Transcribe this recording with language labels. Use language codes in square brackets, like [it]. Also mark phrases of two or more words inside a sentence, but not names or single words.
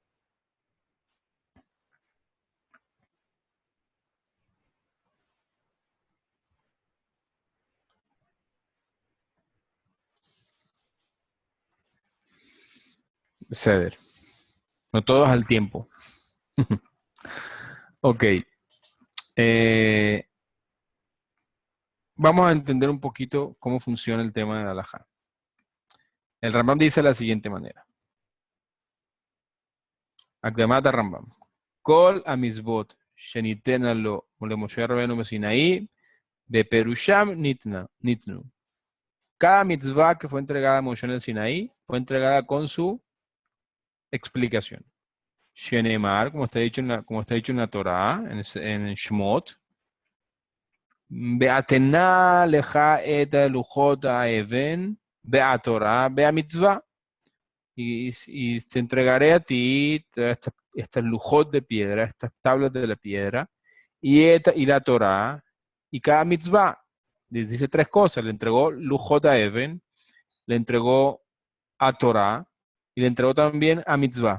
[es] Ceder. No todos al tiempo. Ok. Vamos a entender un poquito cómo funciona el tema de la halajá. El Rambam dice de la siguiente manera. Akdamat Rambam. [he] כל המצוות שניתנו לו למשה רבנו בסיני בפירושן ניתנו. [es] Cada mitzvah que fue entregada a Moshe en el Sinaí fue entregada con su explicación. Shenemar, como está dicho en la Torah, en Shmot, [he] ואתנה לך את לוחות האבן והתורה והמצוה. [es] Y te entregaré a ti estas lujot de piedra, estas tablas de la piedra, y la Torah, y cada mitzvah. Les dice tres cosas. Le entregó lujot a Even, le entregó a Torah, y le entregó también a mitzvah.